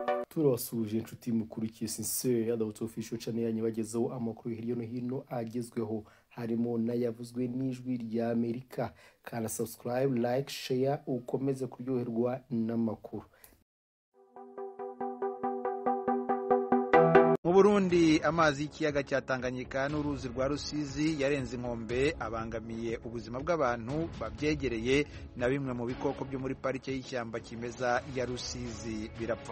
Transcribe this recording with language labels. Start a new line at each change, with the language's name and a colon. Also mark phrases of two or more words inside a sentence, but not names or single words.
Kinyarwanda: turabasuhuje inshuti mukurikiye Sincere Adult Official channel yanyu bagezeho amakuru hirya no hino agezweho harimo n'ayavuzwe n'ijwi rya Amerika. Kana subscribe,
English: like, share
Kinyarwanda: ukomeze kuryoherwa n'amakuru. Mu Burundi amazi y'ikiyaga cya Tanganyika n'uruzi rwa Rusizi yarenze inkombe abangamiye ubuzima bw'abantu babyegereye na bimwe mu bikoko byo muri parike y'ishyamba kimeza ya Rusizi birapfa.